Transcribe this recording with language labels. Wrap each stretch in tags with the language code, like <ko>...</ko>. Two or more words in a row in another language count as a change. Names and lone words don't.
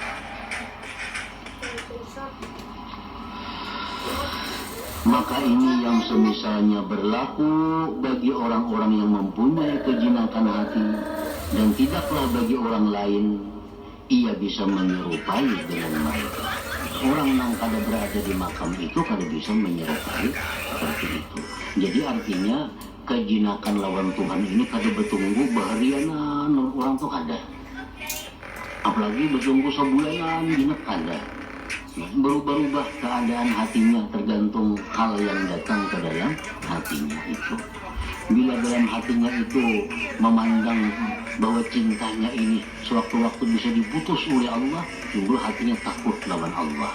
<id>Maka ini yang semisalnya berlaku bagi orang-orang yang mempunyai kejinakan hati, dan tidaklah bagi orang lain ia bisa menyerupai dengan mereka. Orang yang kada berada di makam itu kada bisa menyerupai seperti itu.</id> <bjn>Jadi artinya kejinakan lawan Tuhan ini kada bertunggu baharianan orang tuh kada. Apalagi bertunggu sebulanan jinak kada.</bjn> <id>Berubah-ubah keadaan hatinya tergantung hal yang datang ke dalam hatinya itu. Bila dalam hatinya itu memandang bahwa cintanya ini sewaktu-waktu bisa diputus oleh Allah, timbul hatinya takut lawan Allah.</id>